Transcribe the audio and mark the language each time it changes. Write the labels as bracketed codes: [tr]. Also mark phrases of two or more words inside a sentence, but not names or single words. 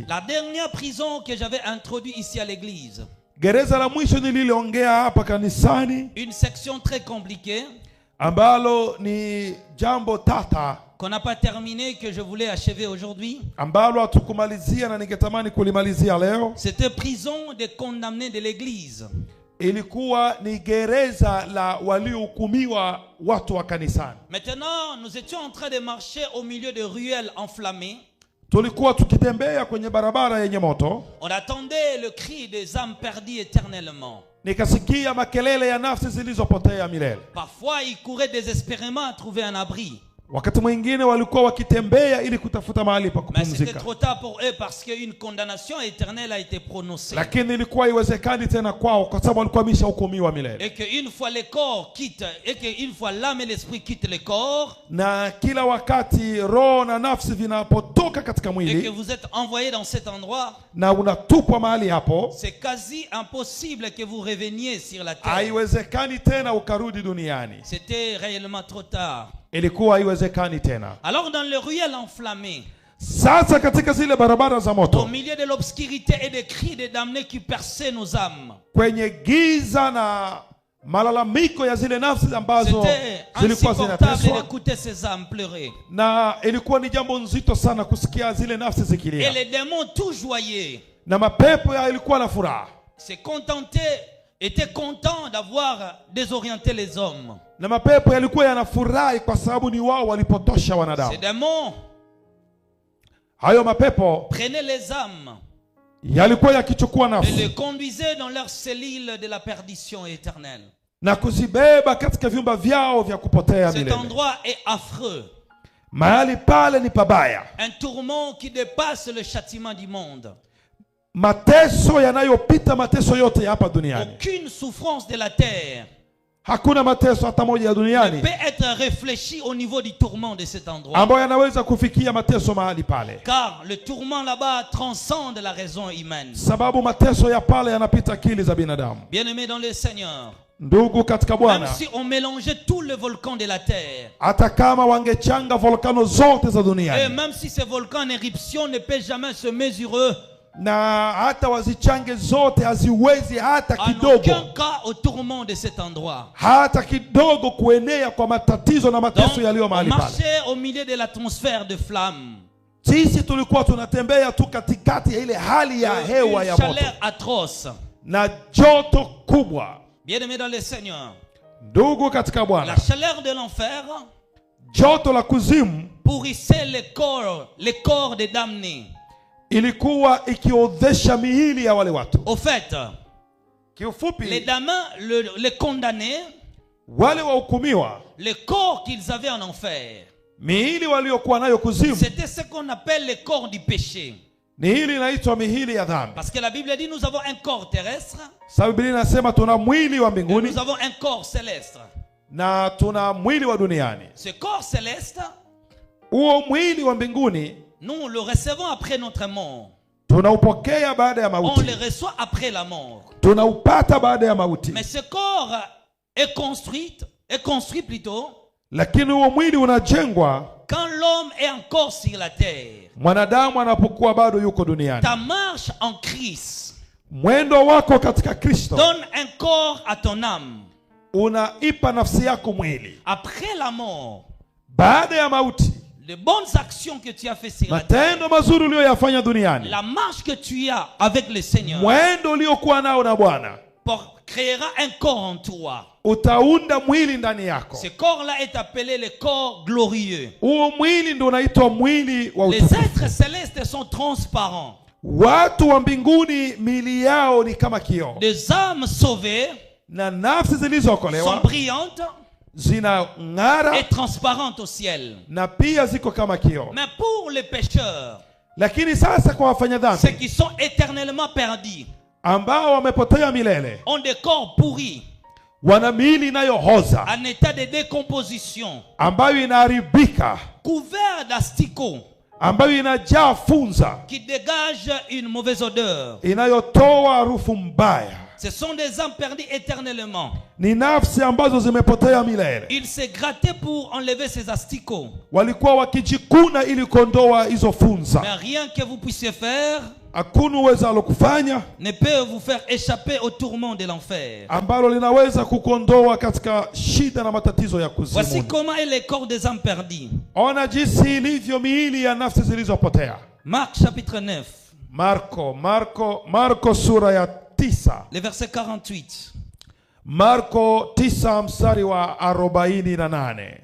[fr] La dernière prison que j'avais introduite ici à l'église, [sw] Gereza la mwisho nililoongea hapa kanisani, [fr] une section très compliquée [sw] ambalo ni jambo tata, [fr] qu'on n'a pas terminé, que je voulais achever aujourd'hui. [sw] ambalo hatukumalizia na ningetamani kulimalizia leo. [fr] C'était prison des condamnés de l'église. [sw] Ilikuwa ni gereza la waliohukumiwa watu wa kanisani. [fr] Maintenant, nous étions en train de marcher au milieu de ruelles enflammées. [sw] Tulikuwa tukitembea kwenye barabara yenye moto, [fr] On attendait le cri des âmes perdues éternellement. [sw] nikasikia makelele ya nafsi zilizopotea milele. [fr] Parfois, ils couraient désespérément à trouver un abri. [sw] Wakati mwingine walikuwa wakitembea ili kutafuta mahali pa [fr] Mais c'était [sw] kupumzika, [fr] trop tard pour eux parce qu'une condamnation éternelle a été prononcée. [sw] lakini ilikuwa haiwezekani tena kwao kwa sababu walikuwa wameshahukumiwa milele. [fr] Et qu'une fois le corps quitte, et qu'une fois l'âme et l'esprit quittent le corps, [sw] Na kila wakati roho na nafsi vinapotoka katika [fr] et que [sw] mwili [fr] vous êtes envoyé dans cet endroit, [sw] na unatupwa mahali hapo, [fr] c'est quasi impossible que vous reveniez sur la terre. [sw] haiwezekani tena ukarudi duniani. [fr] C'était réellement trop tard. [sw] Ilikuwa haiwezekani tena. [fr] Alors dans les ruelles enflammées, [sw] Sasa katika zile barabara za [fr] au [sw] moto, [fr] milieu de l'obscurité et des cris des damnés qui perçaient nos âmes, [sw] kwenye giza na malalamiko ya zile nafsi ambazo [fr] c'était [sw] zilikuwa [fr] insupportable [sw] zinateswa, [fr] d'écouter ces âmes pleurer. [sw] na ilikuwa ni jambo nzito sana kusikia zile nafsi [fr] Et [sw] zikilia, [fr] les démons tout joyeux [sw] na mapepo yalikuwa na furaha, [fr] étaient contents d'avoir désorienté les hommes. [sw] na mapepo yalikuwa yanafurahi kwa sababu ni wao walipotosha [fr] Ces [sw] wanadamu. [fr] démons [sw] Hayo mapepo [fr] prenaient les âmes [sw] yalikuwa yakichukua [fr] et [sw] nafsi [fr] les conduisaient dans leur cellule de la perdition éternelle. [sw] na kuzibeba katika vyumba vyao vya kupotea [fr] Cet [sw] milele. [fr] endroit est affreux. [sw] Mahali pale ni pabaya, [fr] Un tourment qui dépasse le châtiment du monde. [sw] mateso yanayopita mateso yote ya hapa duniani. [fr] Aucune souffrance de la terre [sw] Hakuna mateso hata moja ya [fr] ne [sw] duniani [fr] peut être réfléchie au niveau du tourment de cet endroit. [sw] ambayo yanaweza kufikia mateso mahali pale, [fr] Car le tourment là-bas transcende la raison humaine. [sw] sababu mateso ya pale yanapita akili za binadamu. [fr] Bien-aimés dans le Seigneur, [sw] Ndugu katika [fr] même [sw] Bwana, [fr] si on mélangeait tous les volcans de la terre, [sw] hata kama wangechanga volkano zote za [fr] et [sw] duniani, [fr] même si ces volcans en éruption ne peuvent jamais se mesurer [sw] na hata wazichange zote haziwezi hata [fr] en [sw] kidogo, [fr] aucun cas au tourment de cet endroit. [sw] hata kidogo kuenea kwa matatizo na [fr] Donc, [sw] mateso yaliyo [fr] on [sw] mahali pale. [fr] marchait au milieu de l'atmosphère de flammes. [sw] Sisi tulikuwa tunatembea tu katikati ya ile hali ya hewa [fr] Une [sw] ya moto [fr] chaleur atroce. [sw] na joto kubwa. [fr] Bien-aimés dans le Seigneur, [sw] Ndugu katika [fr] la [sw] Bwana, [fr] chaleur de l'enfer [sw] joto la kuzimu [fr] pourrissait les corps des damnés. [sw] ilikuwa ikiodhesha miili ya wale watu. [fr] Au fait, les [sw] Kiufupi, [fr] damnés, les condamnés, [sw] wale wahukumiwa, [fr] les corps qu'ils avaient en enfer, [sw] miili waliokuwa nayo kuzimu, [fr] c'était ce qu'on appelle les corps du péché. [sw] ni hili inaitwa mihili ya dhambi. [fr] Parce que la Bible dit nous avons un corps terrestre [sw] Sababu Biblia inasema tuna mwili wa [fr] et [sw] mbinguni [fr] nous avons un corps céleste. [sw] na tuna mwili wa duniani. [fr] Ce corps céleste, [sw] Huo mwili wa mbinguni [fr] nous le recevons après notre mort. [sw] tunaupokea baada ya [fr] On [sw] mauti, [fr] le reçoit après la mort. [sw] tunaupata baada ya mauti. [fr] Mais ce corps est construit plutôt [sw] Lakini huo mwili unajengwa [fr] quand l'homme est encore sur la terre. [sw] mwanadamu anapokuwa bado yuko duniani. [fr] Ta marche en Christ [sw] Mwendo wako katika Kristo [fr] donne un corps à ton âme. [sw] unaipa nafsi yako mwili. [fr] Après la mort, [sw] Baada ya mauti, [fr] les bonnes actions que tu as fait sur la terre, [sw] matendo mazuri uliyoyafanya duniani, [fr] la marche que tu as avec le Seigneur, [sw] mwendo uliokuwa nao na Bwana, [fr] créera un corps en toi. [sw] utaunda mwili ndani yako. [fr] Ce corps-là est appelé le corps glorieux. [sw] Huo mwili ndio unaitwa mwili wa [fr] Les [sw] utukufu. [fr] êtres célestes sont transparents. [sw] Watu wa mbinguni miili yao ni kama kioo, [fr] Les âmes sauvées [sw] na nafsi [fr] sont [sw] zilizookolewa [fr] brillantes [sw] zinang'ara [fr] et transparentes au ciel. [sw] na pia ziko kama kioo. [fr] Mais pour les pécheurs, [sw] Lakini sasa kwa wafanya [fr] ceux [sw] dhambi [fr] qui sont éternellement perdus, [sw] ambao wamepotea milele, [fr] ont des corps pourris, [sw] wana miili inayohoza [fr] en état de décomposition, [sw] ambayo inaharibika, [fr] couverts d'asticots, [sw] ambayo inajaa funza, [fr] qui dégagent une mauvaise odeur. [sw] inayotoa harufu mbaya. [fr] Ce sont des âmes perdues éternellement. [sw] Ni nafsi ambazo zimepotea milele. [fr] Ils se grattaient pour enlever ces asticots. [sw] Walikuwa wakijikuna ili kuondoa hizo funza. [fr] Mais rien que vous puissiez faire [sw] Hakuna uwezalo kufanya [fr] ne peut vous faire échapper au tourment de l'enfer. [sw] ambalo linaweza kukuondoa katika shida na matatizo ya [fr] Voici [sw] kuzimu. [fr] comment est le corps des âmes perdues. [sw] Ona jinsi ilivyo miili ya nafsi zilizopotea. [fr] Marc chapitre 9, [sw] Marko sura ya 9. [fr] le verset 48. [sw] Marko 9 mstari wa 48.